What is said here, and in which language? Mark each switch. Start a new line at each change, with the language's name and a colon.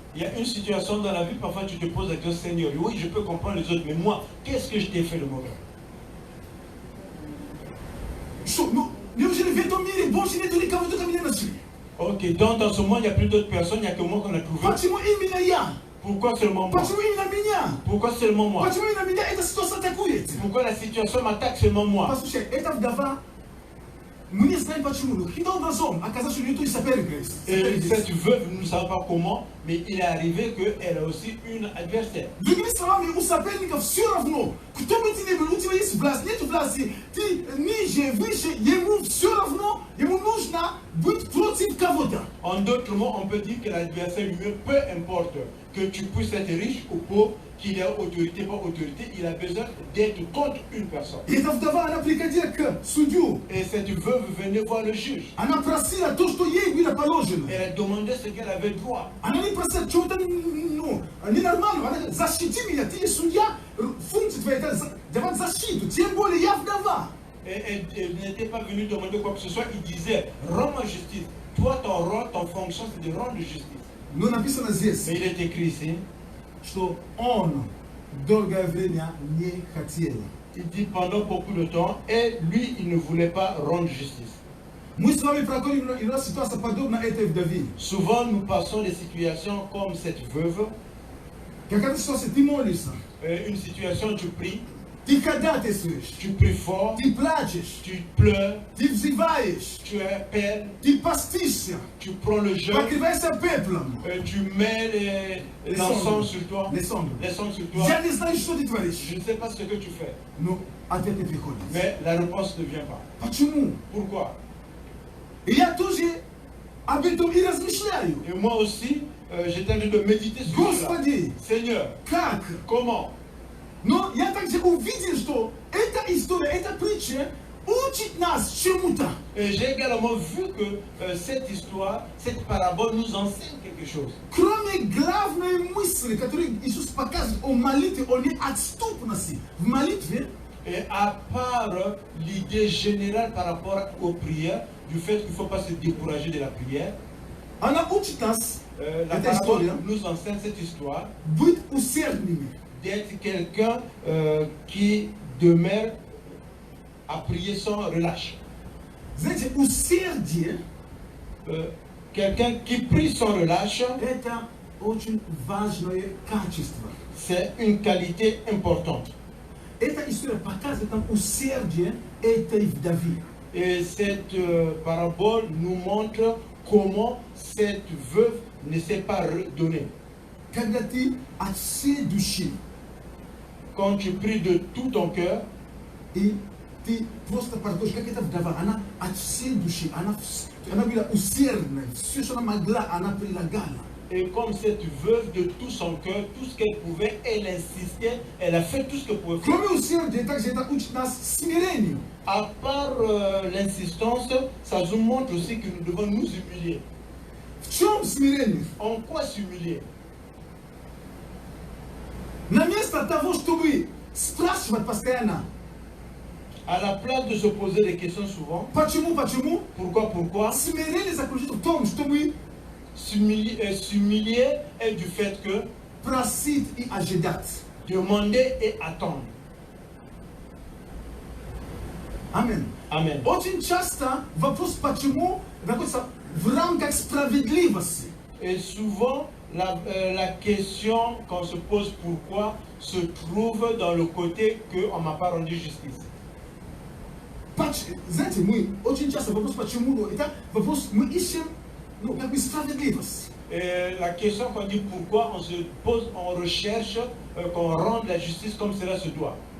French: Il y a une situation dans la vie, parfois tu te poses la question, Seigneur, oui, je peux comprendre les autres, mais moi, qu'est-ce que je t'ai fait de mauvais?
Russian: Что, неужели в этом мире больше нету никого, только меня нашли?
French: Ok, donc dans ce monde, il n'y a plus d'autres personnes, il n'y a que moi qu'on a trouvé.
Russian: Почему именно я?
French: Pourquoi seulement moi?
Russian: Почему именно меня?
French: Pourquoi seulement moi?
Russian: Почему именно меня эта ситуация атакует?
French: Pourquoi la situation m'attaque seulement moi?
Russian: Послушай, эта вдова, мы не знаем почему, но каким-то образом оказалось, что у нее тоже соперник есть.
French: Et cette veuve, nous ne savons pas comment, mais il est arrivé qu'elle a aussi une adversaire.
Russian: Другими словами, у соперников все равно, кто бы ты ни был, у тебя есть власть, нет власти, ты ниже, выше, ему все равно, ему нужно быть против кого-то.
French: En d'autres mots, on peut dire que l'adversaire lui-même, peu importe que tu puisses être riche ou pauvre, qu'il ait autorité, pas autorité, il a besoin d'être contre une personne.
Russian: И эта вдова, она приходила к судью,
French: Et cette veuve venait voir le juge.
Russian: она просила то, что ей было положено.
French: Elle a demandé ce qu'elle avait droit.
Russian: Она не просила чего-то ненормального, она защити меня, ты судья, функция твоя это давать защиту, тем более я вдова.
French: Et elle n'était pas venue demander quoi que ce soit, il disait, rends-moi justice. Toi, ton rôle, ton fonction, c'est de rendre justice.
Russian: Но написано здесь,
French: Mais il est écrit ici,
Russian: что он долгое время не хотел.
French: il dit pendant beaucoup de temps, et lui, il ne voulait pas rendre justice.
Russian: Мы с вами проходим иногда ситуация подобная этой вдове.
French: Souvent, nous passons des situations comme cette veuve,
Russian: Какая-то ситуация, ты молишься,
French: une situation, tu pries,
Russian: ты ходатайствуешь,
French: tu pries fort,
Russian: ты плачешь,
French: tu pleures,
Russian: ты взываешь,
French: tu appelles,
Russian: ты постишься,
French: tu prends le jeûne,
Russian: покрываешься пеплом.
French: tu mets l'encens sur toi, Les cendres. l'encens sur toi.
Russian: Я не знаю, что ты творишь,
French: Je ne sais pas ce que tu fais,
Russian: но ответ не приходит.
French: mais la réponse ne vient pas.
Russian: Почему?
French: Pourquoi?
Russian: И я тоже об этом и размышляю.
French: Et moi aussi, j'étais en train de méditer sur cela.
Russian: Господи,
French: Seigneur,
Russian: как?
French: comment?
Russian: Но я также увидел, что эта история, эта притча учит нас чему-то.
French: Et j'ai également vu que cette histoire, cette parabole nous enseigne quelque chose.
Russian: Кроме главной мысли, которую Иисус показывает о молитве, о неотступности в молитве,
French: Et à part l'idée générale par rapport aux prières, du fait qu'il ne faut pas se décourager de la prière,
Russian: она учит нас,
French: la
Russian: эта
French: parabole
Russian: история,
French: nous enseigne cette histoire
Russian: быть усердными.
French: d'être quelqu'un qui demeure à prier sans relâche.
Russian: Знаете, усердие
French: Quelqu'un qui prie sans relâche,
Russian: – это очень важное качество.
French: c'est une qualité importante.
Russian: Эта история показывает нам усердие этой вдовы.
French: Et cette parabole nous montre comment cette veuve ne s'est pas redonnée.
Russian: Когда ты от всей души,
French: Quand tu pries de tout ton cœur,
Russian: и ты просто подходишь, как эта вдова, она от всей души, она была усердная, все, что она могла, она прилагала.
French: et comme cette veuve de tout son cœur, tout ce qu'elle pouvait, elle insistait, elle a fait tout ce qu'elle pouvait faire.
Russian: Кроме усердия, также это учит нас смирению.
French: À part l'insistance, ça nous montre aussi que nous devons nous humilier.
Russian: В чем смирение?
French: En quoi s'humilier?
Russian: На место того, чтобы спрашивать постоянно,
French: À la place de se poser des questions souvent,
Russian: почему,
French: pourquoi,
Russian: смирение заключается в том, чтобы
French: s'humilier est du fait que
Russian: просить и ожидать.
French: demander et attendre.
Russian: Аминь.
French: Amen.
Russian: Очень часто вопрос «почему» находится в рамках справедливости.
French: Et souvent, la question qu'on se pose pourquoi se trouve dans le côté qu'on ne m'a pas rendu justice.
Russian: Знаете, мы очень часто вопрос «почему» это вопрос, мы ищем как бы справедливость.
French: Et la question qu'on dit pourquoi, on se pose, on recherche qu'on rende la justice comme cela se doit.